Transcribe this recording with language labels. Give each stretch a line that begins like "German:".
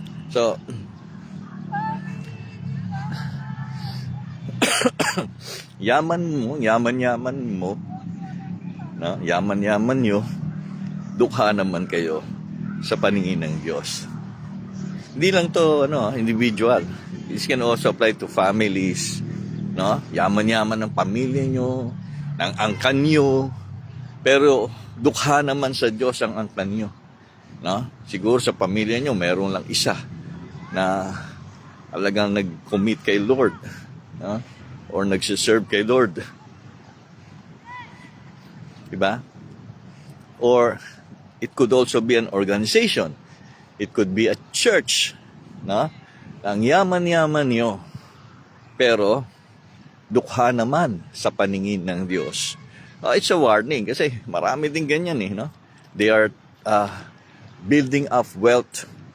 Filipino: So, yaman mo, no? Yaman nyo, dukha naman kayo sa paningin ng Diyos. Hindi lang to individual.
English: This can also apply to families, no?
Filipino: Yaman ng pamilya nyo, ng angkan nyo, pero dukha naman sa Diyos ang angkan nyo, no? Siguro sa pamilya nyo meron lang isa na talagang nag-commit kay Lord, no? Or nagsiserve kay Lord, diba?
English: Or it could also be an organization. It could be a church, no?
Filipino: Ang yaman nyo, pero dukha naman sa paningin ng Diyos.
English: It's a warning
Filipino: kasi marami din ganyan,
English: no? They are building up wealth